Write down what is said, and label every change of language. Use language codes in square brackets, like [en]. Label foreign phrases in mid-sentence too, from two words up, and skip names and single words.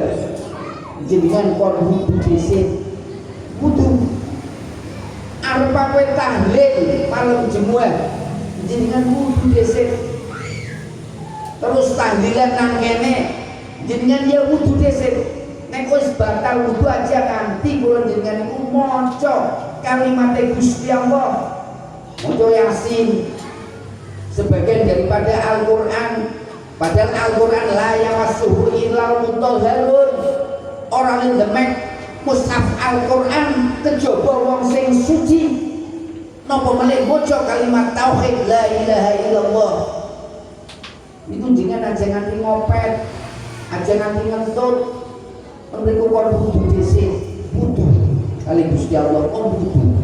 [jv] Jenengan kon wudu dhisik. Wudu arep kowe tahlil malam Jumat. Jenengan wudu dhisik. Terus tahlilan nang kene jenengan ya wudu dhisik. nek wis batal wudu aja kanthi kula jenengan niku maca kalimat Gusti Allah, maca Yasin sebagian daripada Al-Qur'an. [ar] Padahal Al-Qur'an لا يمسه إلا المطهرون. [id] Orang yang [jv] demek mushaf Al-Qur'an kejaba wong sing suci. Napa meneh maca kalimat tauhid [ar] لا إله إلا الله. [jv] Niku jenengan aja nganti ngopet, aja nganti ngentut. Mriku kon kudu dhisik, wudu kali Gusti Allah kon wudu.